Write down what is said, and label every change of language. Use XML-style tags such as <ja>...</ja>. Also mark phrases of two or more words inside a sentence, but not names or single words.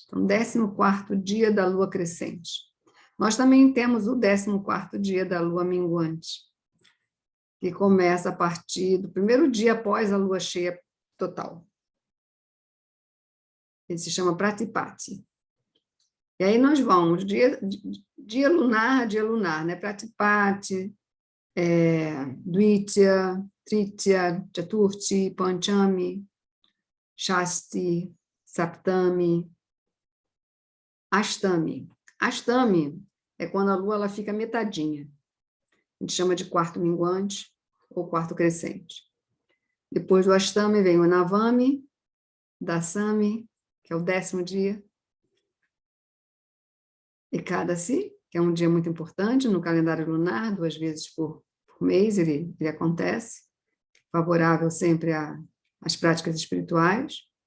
<pt>Então, 14º dia da lua crescente. Nós também temos o 14º dia da lua minguante, que começa a partir do primeiro dia após a lua cheia total. Ele se chama Pratipati. E aí nós vamos, dia lunar, né? Pratipati, Dvitya, Tritiya, Chaturthi, Panchami, Shasti, Saptami, Ashtami. Ashtami é quando a lua ela fica metadinha. A gente chama de quarto minguante ou quarto crescente. Depois do Ashtami vem o Navami, Dasami, que é o 10º dia, Ekadasi, que é um dia muito importante no calendário lunar, 2 vezes por mês ele acontece, favorável sempre às práticas espirituais.</pt>